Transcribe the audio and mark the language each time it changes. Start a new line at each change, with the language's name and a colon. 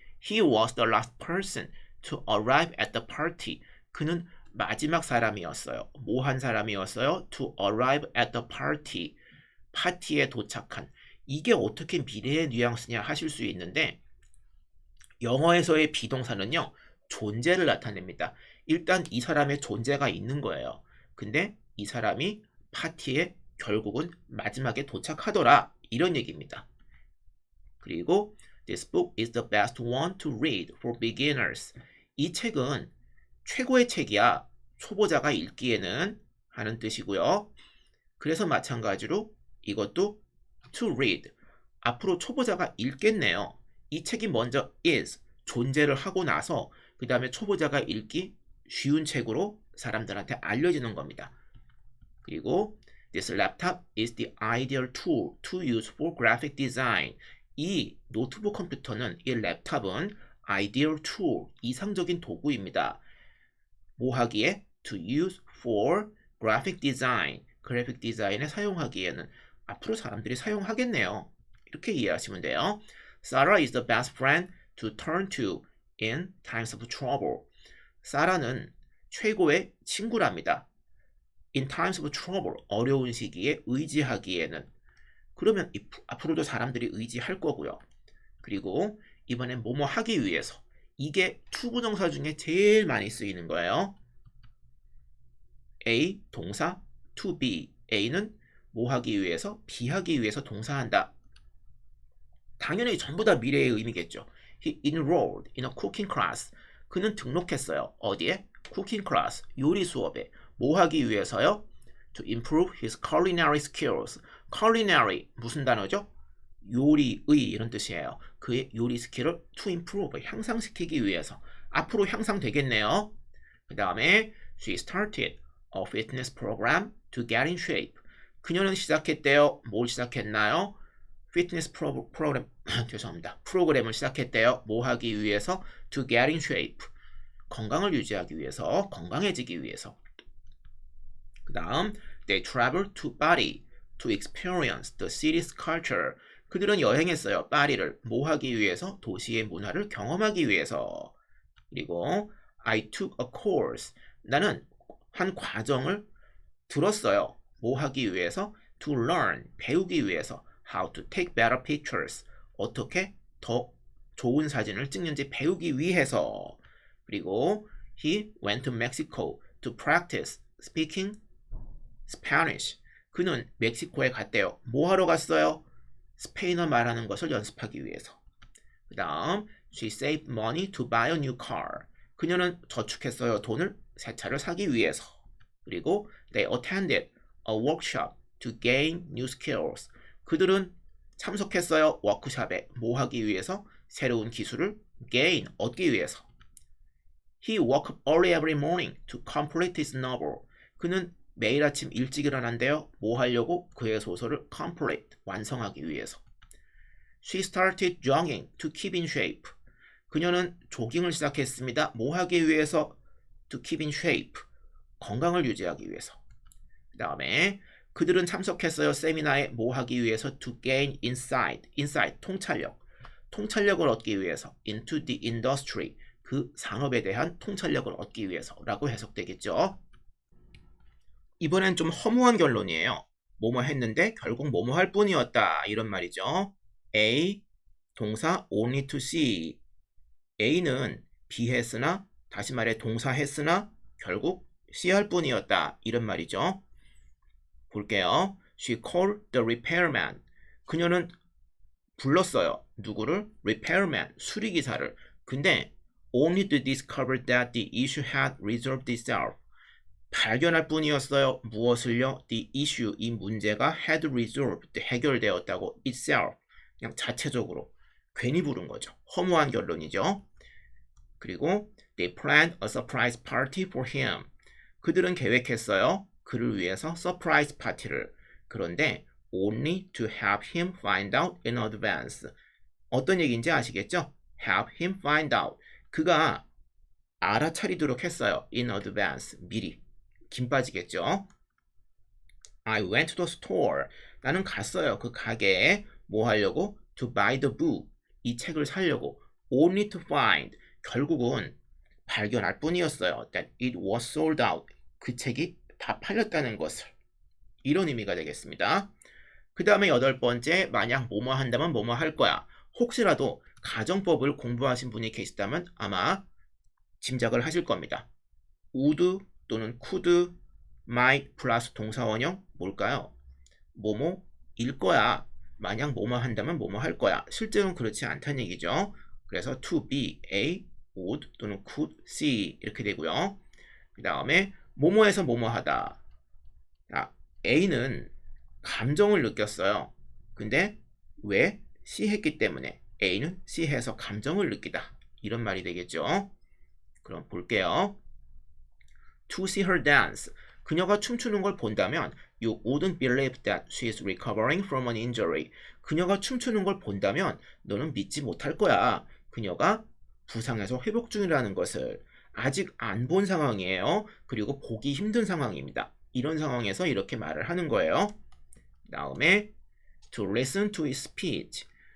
English: He was the last person to arrive at the party.
Korean: 그는 마지막 사람이었어요. 뭐 한 사람이었어요?
English: To arrive at the party.
Korean: 파티에 도착한. 이게 어떻게 미래의 뉘앙스냐 하실 수 있는데 영어에서의 비동사는요. 존재를 나타냅니다. 일단 이 사람의 존재가 있는 거예요. 근데 이 사람이 파티에 결국은 마지막에 도착하더라. 이런 얘기입니다. 그리고
English: This book is the best one to read for beginners.
Korean: 이 책은 최고의 책이야. 초보자가 읽기에는 하는 뜻이고요. 그래서 마찬가지로 이것도
English: to read.
Korean: 앞으로 초보자가 읽겠네요. 이 책이 먼저 is, 존재를 하고 나서 그 다음에 초보자가 읽기 쉬운 책으로 사람들한테 알려지는 겁니다. 그리고
English: This laptop is the ideal tool to use for graphic design.
Korean: 이 노트북 컴퓨터는, 이 랩탑은
English: ideal tool,
Korean: 이상적인 도구입니다. 뭐 하기에?
English: To use for graphic design.
Korean: 그래픽 디자인에 사용하기에는 앞으로 사람들이 사용하겠네요. 이렇게 이해하시면 돼요.
English: Sarah is the best friend to turn to in times of trouble.
Korean: 사라는 최고의 친구랍니다.
English: In times of trouble,
Korean: 어려운 시기에 의지하기에는. 그러면 앞으로도 사람들이 의지할 거고요. 그리고 이번엔 뭐뭐 하기 위해서. 이게 투부정사 중에 제일 많이 쓰이는 거예요. A, 동사,
English: to be.
Korean: A는 뭐 하기 위해서? be 하기 위해서 동사한다. 당연히 전부 다 미래의 의미겠죠.
English: He enrolled in a cooking class.
Korean: 그는 등록했어요. 어디에?
English: cooking class,
Korean: 요리 수업에. 뭐 하기 위해서요?
English: To improve his culinary skills.
Korean: culinary, 무슨 단어죠? 요리의 이런 뜻이에요. 그의 요리 스킬을
English: to improve,
Korean: 향상시키기 위해서. 앞으로 향상되겠네요. 그 다음에
English: she started a fitness program to get in shape.
Korean: 그녀는 시작했대요. 뭘 시작했나요? 피트니스 프로그램 죄송합니다. 프로그램을 시작했대요. 뭐 하기 위해서?
English: To get in shape.
Korean: 건강을 유지하기 위해서, 건강해지기 위해서. 그 다음,
English: they traveled to Bali to experience the city's culture.
Korean: 그들은 여행했어요. 파리를 뭐 하기 위해서? 도시의 문화를 경험하기 위해서. 그리고
English: I took a course.
Korean: 나는 한 과정을 들었어요. 뭐 하기 위해서?
English: To learn,
Korean: 배우기 위해서.
English: How to take better pictures.
Korean: 어떻게 더 좋은 사진을 찍는지 배우기 위해서. 그리고
English: he went to Mexico to practice speaking
Korean: Spanish. 그는 멕시코에 갔대요. 뭐 하러 갔어요? 스페인어 말하는 것을 연습하기 위해서. 그 다음
English: She saved money to buy a new car.
Korean: 그녀는 저축했어요. 돈을 새 차를 사기 위해서. 그리고
English: They attended a workshop to gain new skills.
Korean: 그들은 참석했어요. 워크숍에 뭐 하기 위해서? 새로운 기술을
English: gain,
Korean: 얻기 위해서.
English: He woke up early every morning to complete his novel.
Korean: 그는 매일 아침 일찍 일어난대요. 뭐 하려고? 그의 소설을
English: complete,
Korean: 완성하기 위해서.
English: She started jogging to keep in shape.
Korean: 그녀는 조깅을 시작했습니다. 뭐 하기 위해서?
English: To keep in shape.
Korean: 건강을 유지하기 위해서. 그 다음에 그들은 참석했어요. 세미나에 뭐 하기 위해서?
English: To gain insight.
Korean: insight, 통찰력. 통찰력을 얻기 위해서.
English: Into the industry.
Korean: 그 산업에 대한 통찰력을 얻기 위해서라고 해석되겠죠. 이번엔 좀 허무한 결론이에요. 뭐뭐 했는데 결국 뭐뭐 할 뿐이었다. 이런 말이죠. A.
English: 동사 only to see.
Korean: A는 be 했으나 다시 말해 동사 했으나 결국 see 할 뿐이었다. 이런 말이죠. 볼게요.
English: She called the repairman.
Korean: 그녀는 불렀어요. 누구를? repairman, 수리기사를. 근데
English: only to discover that the issue had resolved itself.
Korean: 발견할 뿐이었어요. 무엇을요?
English: The issue,
Korean: 이 문제가
English: had resolved,
Korean: 해결되었다고.
English: itself,
Korean: 그냥 자체적으로. 괜히 부른 거죠. 허무한 결론이죠. 그리고
English: they planned a surprise party for him.
Korean: 그들은 계획했어요. 그를 위해서 서프라이즈 파티를. 그런데
English: only to have him find out in advance.
Korean: 어떤 얘기인지 아시겠죠?
English: have him find out.
Korean: 그가 알아차리도록 했어요.
English: in advance,
Korean: 미리. 김 빠지겠죠?
English: I went to the store.
Korean: 나는 갔어요. 그 가게에 뭐 하려고?
English: To buy the book.
Korean: 이 책을 사려고.
English: Only to find.
Korean: 결국은 발견할 뿐이었어요.
English: That it was sold out.
Korean: 그 책이 다 팔렸다는 것을. 이런 의미가 되겠습니다. 그 다음에 8번째, 만약 뭐뭐 한다면 뭐뭐 할 거야. 혹시라도 가정법을 공부하신 분이 계시다면 아마 짐작을 하실 겁니다. would 또는 could, might 플러스 동사원형 뭘까요? 뭐뭐일 거야. 만약 뭐뭐 한다면 뭐뭐 할 거야. 실제로는 그렇지 않다는 얘기죠. 그래서
English: to be a,
Korean: would 또는 could see 이렇게 되고요. 그 다음에 뭐뭐해서 뭐뭐 하다. 자, A는 감정을 느꼈어요. 근데 왜? C 했기 때문에 A는 C 해서 감정을 느끼다. 이런 말이 되겠죠. 그럼 볼게요.
English: To see her dance.
Korean: 그녀가 춤추는 걸 본다면
English: You wouldn't believe that she is recovering from an injury.
Korean: 그녀가 춤추는 걸 본다면 너는 믿지 못할 거야. 그녀가 부상에서 회복 중이라는 것을. 아직 안 본 상황이에요. 그리고 보기 힘든 상황입니다. 이런 상황에서 이렇게 말을 하는 거예요. 다음에
English: to listen to his speech.